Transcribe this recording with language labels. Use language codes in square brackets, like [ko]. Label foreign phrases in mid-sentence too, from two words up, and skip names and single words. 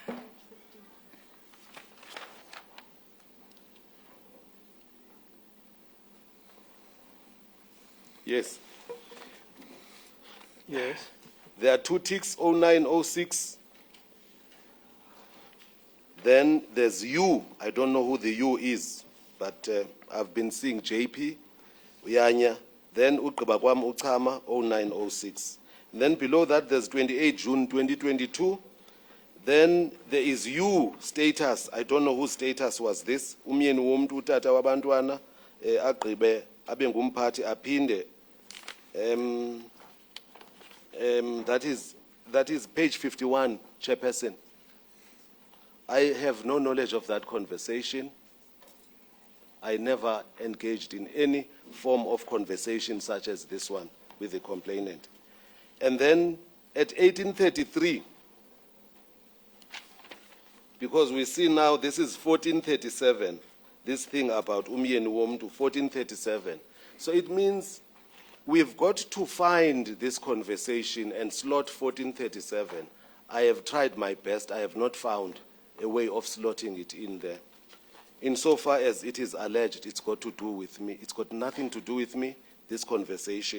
[en] Yes. Yes. There are two ticks, 0906. Then there's U. I don't know who the U is, but I've been seeing JP, [xh] Uyanya. Then ugqiba kwam uchama 0906. [en] Then below that there's 28 June 2022. Then there is U status. I don't know whose status was this. [xh] Umyeni womuntu utata wabantwana agqibe abe ngumphathi aphinde. [en] That is page 51, Chairperson. I have no knowledge of that conversation. I never engaged in any form of conversation such as this one with the complainant. And then at 1833, because we see now this is 1437, this thing about [xh] umyeni womuntu [en] 1437. So it means we've got to find this conversation and slot 1437. I have tried my best. I have not found a way of slotting it in there. Insofar as it is alleged, it's got to do with me. It's got nothing to do with me, this conversation.